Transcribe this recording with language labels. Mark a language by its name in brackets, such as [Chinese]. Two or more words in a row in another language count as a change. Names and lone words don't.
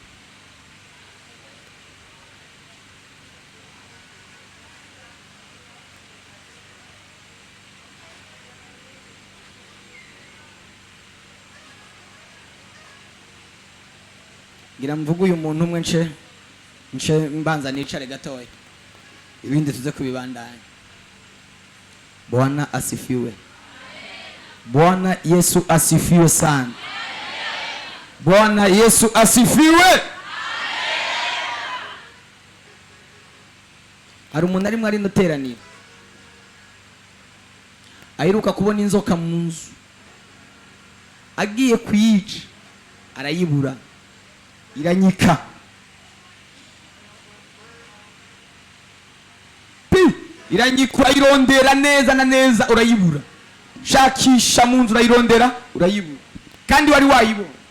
[Rundi] ngira mvuga uyu muntu umwe nce mbanza nicare gatoya ibindi tuze kubibandanya. [Swahili] Bwana asifiwe. Bwana Yesu asifiwe sana. Bwana Yesu asifiwe. [Rundi] hari umuntu arimo ari noteranira aheruka kubona inzoka mu nzu agiye kuyica arayibura iranyika iranyika irondera neza na neza urayibura shakisha mu nzu urayirondera urayibura kandi wari wayibona.